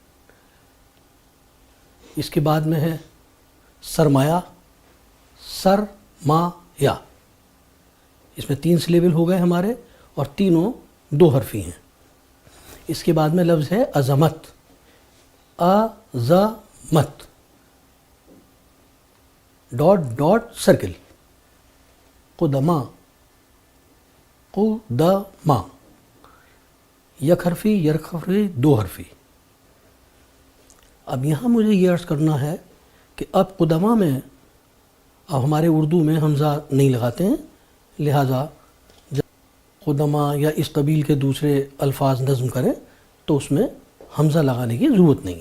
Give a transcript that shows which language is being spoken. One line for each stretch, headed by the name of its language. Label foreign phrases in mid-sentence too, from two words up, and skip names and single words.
Urdu: اس کے بعد میں ہے سرمایہ، سرمایہ. اس میں 3 سلیبل ہو گئے ہمارے اور تینوں 2 حرفی ہیں. اس کے بعد میں لفظ ہے عظمت، عظمت،
English: dot dot circle.
Urdu: قدما، قدما، یک حرفی، یک حرفی، 2 حرفی. اب یہاں مجھے یہ عرض کرنا ہے کہ اب قدما میں، اب ہمارے اردو میں حمزہ نہیں لگاتے ہیں، لہٰذا جب قدما یا اس قبیل کے دوسرے الفاظ نظم کریں تو اس میں حمزہ لگانے کی ضرورت نہیں ہے.